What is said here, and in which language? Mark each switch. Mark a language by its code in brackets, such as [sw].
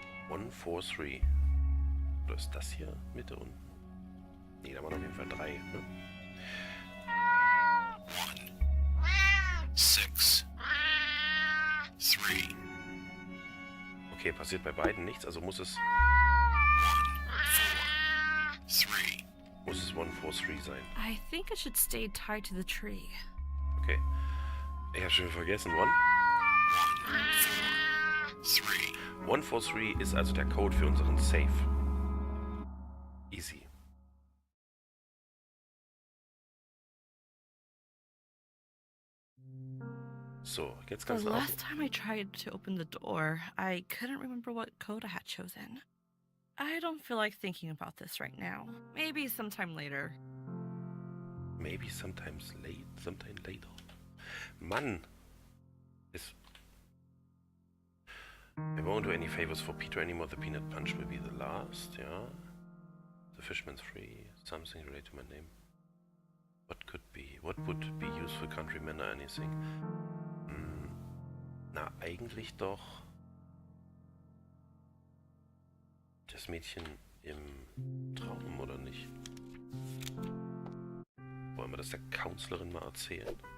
[de] 1, 4, 3. Oder ist das hier Mitte unten? Ne, da waren auf jeden Fall 3. Ne? 1, 6, 3. Okay, passiert bei beiden nichts, also muss es 1, 4, 3. 1, 4, 3 sein. [en] I think it should stay tied to the tree. Okay. [de] Ich habe schon vergessen. 1, 4, 3. 1, 4, 3 ist also der Code für unseren Safe. [en] Easy. [de] So, jetzt [en] The [de] ganz nach. [en] last time I tried to open the door, I couldn't remember what code I had chosen. I don't feel like thinking about this right now. Maybe sometime later. Maybe sometime later. Mann! I won't do any favors for Peter anymore. The peanut punch will be the last, yeah. The fishman's free. Something related to my name. What would be useful countryman or anything? [de] Na, eigentlich doch das Mädchen im Traum, oder nicht? Wollen wir das der Counselorin mal erzählen?